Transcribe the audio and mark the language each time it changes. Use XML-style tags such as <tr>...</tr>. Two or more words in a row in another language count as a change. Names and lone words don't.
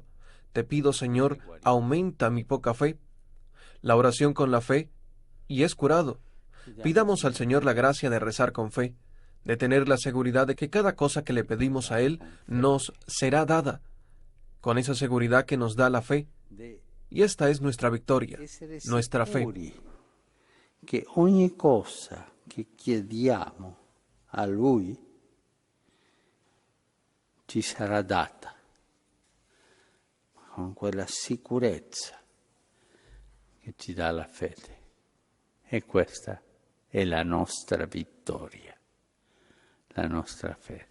<es>Te pido, Señor, aumenta mi poca fe. La oración con la fe, y es curado. Pidamos al Señor la gracia de rezar con fe, de tener la seguridad de que cada cosa que le pedimos a Él nos será dada, con esa seguridad que nos da la fe. Y esta es nuestra victoria, nuestra fe.</es> <it>Que ogni cosa che chiediamo a Lui ci sarà data, con quella sicurezza che ci dà la fede. E questa è la nostra vittoria, la nostra fede.</it>